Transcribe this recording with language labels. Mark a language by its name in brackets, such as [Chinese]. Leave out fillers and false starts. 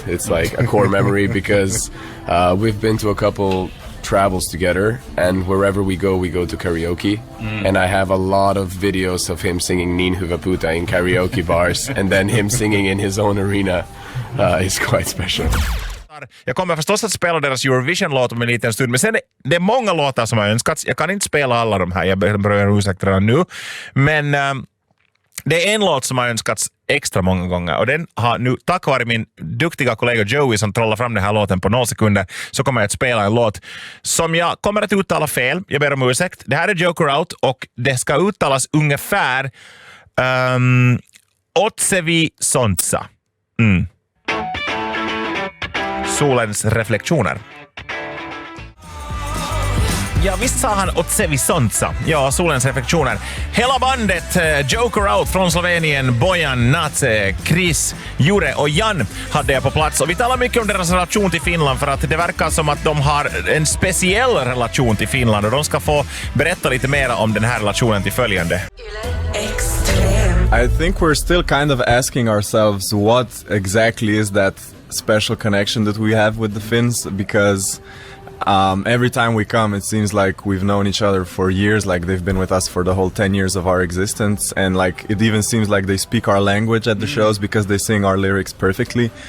[English] It's like a core memory because we've been to a couple travels together, and wherever we go to karaoke, and I have a lot of videos of him singing Niin hyvä puta in karaoke bars, and then him singing in his own arena is quite special. [Swedish] Jag kommer förstås att spela deras Eurovision-låt om en liten stund, men sen det är många låtar som jag önskat. Jag kan inte spela alla de här, jag ber ursäkt redan nu, men det är en låt som har önskats extra många gånger, och den har nu, tack vare min duktiga kollega Joey som trollar fram den här låten på 0 sekunder, så kommer jag att spela en låt som jag kommer att uttala fel. Jag ber om ursäkt. Det här är Joker Out, och det ska uttalas ungefär Otsevi Sontsa. Solens reflektioner. Ja, visst sa han Otsevi Sontsa. Ja, solens reflektioner. Hela bandet Joker Out från Slovenien, Bojan, Nace, Kris, Jure och Jan hade jag på plats. Och vi talar mycket om deras relation till Finland, för att det verkar som att de har en speciell relation till Finland, och de ska få berätta lite mer om den här relationen till följande. Yle X3M. [English] I think we're still kind of asking ourselves what exactly is that special connection that we have with the Finns, because every time we come, it seems like we've known each other for years, like they've been with us for the whole 10 years of our existence, and like it even seems like they speak our language at the shows because they sing our lyrics perfectly.